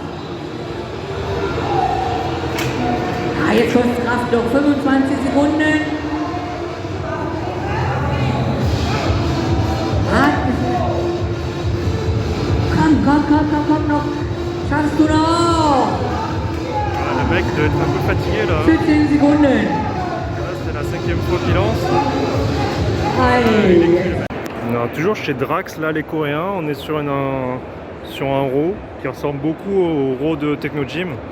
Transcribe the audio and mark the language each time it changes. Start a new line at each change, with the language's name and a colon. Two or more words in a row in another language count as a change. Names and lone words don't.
German: Ja, jetzt kostet Kraft noch 25 Sekunden. Komm noch. Schaffst du noch.
French: Le mec doit être un peu fatigué là.
German: 17 Sekunden.
French: Là c'est la 5e fois qu'il lance. On est toujours chez Drax, là les Coréens, on est sur un row qui ressemble beaucoup au row de Technogym.